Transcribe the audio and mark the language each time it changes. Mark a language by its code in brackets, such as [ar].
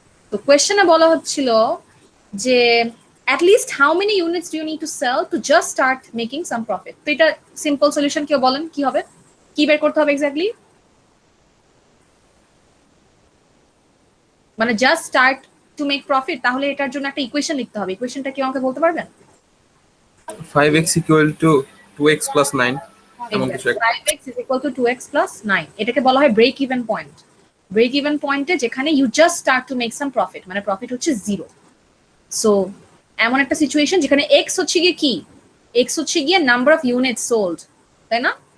[bn] তো কোয়েশ্চেনে বলা হচ্ছিল যে [en] at least how many units do you need to sell to just start making some profit? [bn] তো এটা সিম্পল সলিউশন কেউ বলেন কি হবে, কি বের করতে হবে এক্স্যাক্টলি? মানে just start to make profit, তাহলে এটার জন্য একটা ইকুয়েশন লিখতে হবে। ইকুয়েশনটা কি আমাকে বলতে পারবেন? [en] 5x equal to 2x plus 9 [bn] এমন কিছু একটা। [en] 5x is equal to 2x plus 9, [bn] এটাকে বলা হয় break even point. Break even পয়েন্টে যেখানে you just start to make some profit, মানে প্রফিট হচ্ছে 0। সো এমন একটা সিচুয়েশন যেখানে এক্স হচ্ছে গিয়ে কি, এক্স হচ্ছে গিয়ে নাম্বার অফ ইউনিট সোল্ড, তাই না?